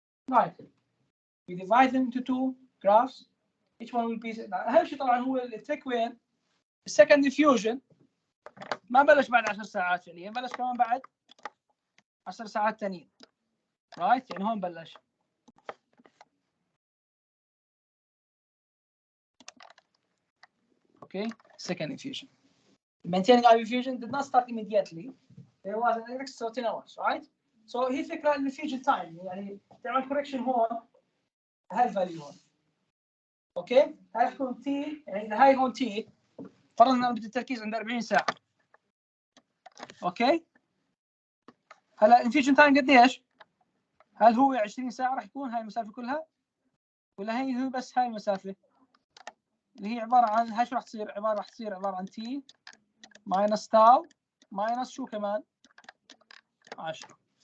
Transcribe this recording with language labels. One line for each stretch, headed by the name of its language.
English: Right. We divide them into two graphs. Each one will be
Arabic: أهم شيء طبعا هو التريك وين السكند infusion ما بلش بعد 10 ساعات فعليا بلش كمان بعد 10 ساعات ثانيين. رايت يعني هون بلش.
English: Okay, second infusion. Maintaining IV infusion did not start immediately. There was an extra 10 hours, right?
Arabic: So هي فكرة الانفيوجن تايم يعني تعمل كوركشن هون هالفاليو هون. اوكي؟ هاي تكون تي يعني اذا هاي هون تي فرضنا بدي التركيز عند 40 ساعة. اوكي؟ هلا الانفيوجن تايم قديش؟ هل هو 20 ساعة راح يكون هاي المسافة كلها؟ ولا هي بس هاي المسافة؟ اللي هي عبارة عن هاي شو راح تصير؟ عبارة عن تي ماينس تاو ماينس شو كمان؟ 10.